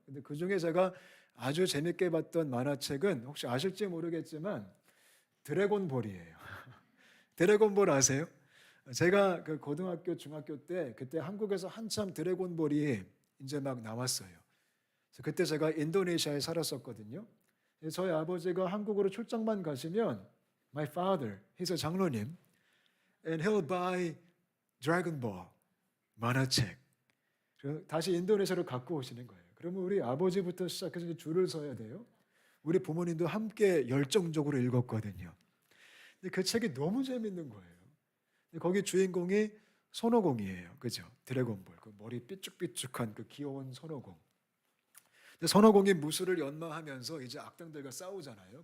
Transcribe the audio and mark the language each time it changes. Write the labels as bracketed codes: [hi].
[ko] 근데 그중에 제가 아주 재밌게 봤던 만화책은 혹시 아실지 모르겠지만 드래곤볼이에요. 드래곤볼 아세요? 제가 그 고등학교, 중학교 때 그때 한국에서 한참 드래곤볼이 이제 막 나왔어요. 그래서 그때 제가 인도네시아에 살았었거든요. 저희 아버지가 한국으로 출장만 가시면 [en] my father, he's a 장로님, and he'll buy Dragon Ball 만화책. [ko] 다시 인도네시아로 갖고 오시는 거예요. 그러면 우리 아버지부터 시작해서 줄을 서야 돼요. 우리 부모님도 함께 열정적으로 읽었거든요. 근데 그 책이 너무 재밌는 거예요. 근데 거기 주인공이 손오공이에요. 그죠? 드래곤볼. 그 머리 삐쭉삐쭉한 그 귀여운 손오공. 근데 손오공이 무술을 연마하면서 이제 악당들과 싸우잖아요.